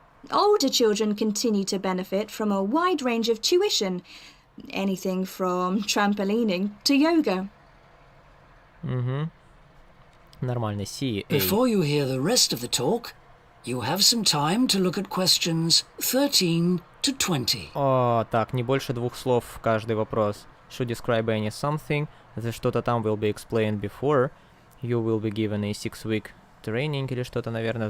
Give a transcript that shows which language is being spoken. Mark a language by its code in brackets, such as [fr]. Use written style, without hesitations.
[en] Older children continue to benefit from a wide range of tuition, anything from trampolining to yoga. [ru] Нормально. C. [en] Before you hear the rest of the talk, you have some time to look at questions 13 to 20. [ru] О, так, не больше 2 слов в каждый вопрос. [en] Should describe any something. The [ru] что-то там [en] will be explained before. You will be given a 6-week training [ru] или что-то, наверное.